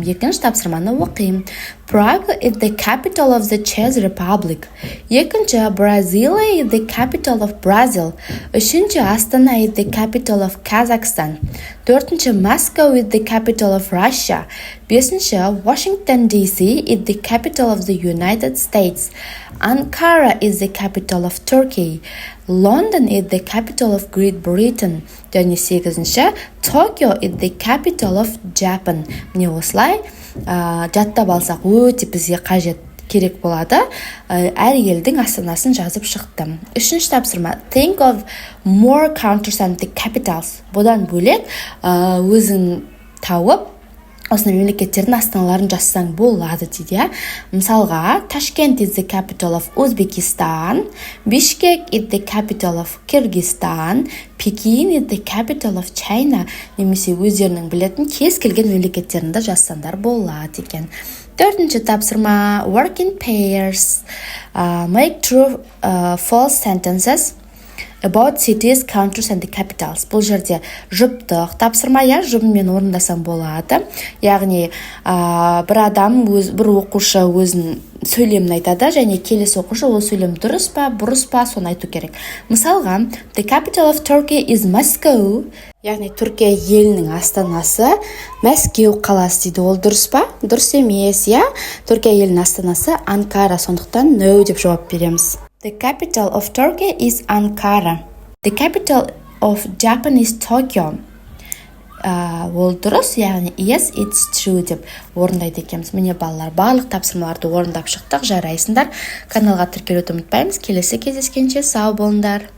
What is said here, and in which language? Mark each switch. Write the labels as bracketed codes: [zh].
[kk] Екінші тапсырманы оқимын. [en] Prague is the capital of the Czech Republic. [kk] Екінші, [en] Brasilia is the capital of Brazil. [kk] Үшінші, [en] Астана is the capital of Kazakhstan. [kk] Төртінші, [en] Moscow is the capital of Russia. [kk] Бесінші, [en] Washington DC is the capital of the United States. Ankara is the capital of Turkey. London is the capital of Great Britain. [kk] Және сегізінші, [en] Tokyo is the capital of Japan. [kk] Міне осылай жаттап алсақ өте бізге қажет керек болады. Әр елдің астанасын жазып шықтым. Үшінші тапсырма, [en] think of more countries and the capitals. [kk] Бұдан бөлек өзің тауып осындай мемлекеттердің астаналарын жазсаң болады дейді. [en] Мысалға, Tashkent is the capital of Uzbekistan, Bishkek is the capital of Kyrgyzstan, Pekin is the capital of China. [kk] Немесе өздерінің білетін кез келген мемлекеттерінде жазсаңдар болады екен. Төртінші тапсырма, [en] work in pairs. Make true false sentences about cities, countries and the capitals. [kk] Бұл жерде жұптық тапсырма, жұбымен орындасам болады. Яғни бір адам, бір оқушы өзін сөйлемін айтады, және келесі оқушы ол сөйлем дұрыс па, бұрыс па, соны айту керек. [en] Мысалға, the capital of Turkey is Moscow. [kk] Яғни Түркия елінің астанасы Мәскеу қаласы дейді. Ол дұрыс па? Дұрыс емес, Түркия елінің астанасы Анкара, сондықтан no деп жауап береміз. [en] The capital of Turkey is Ankara. The capital of Japan is Tokyo. [kk] Ол дұрыс, яғни [en] yes, it's true [kk] деп орындайды екенбіз. Міне балалар, барлық тапсырмаларды орындап шықтық, жарайсыңдар. Каналға тіркелуді ұмытпаймыз. Келесі кездескенше сау болыңдар.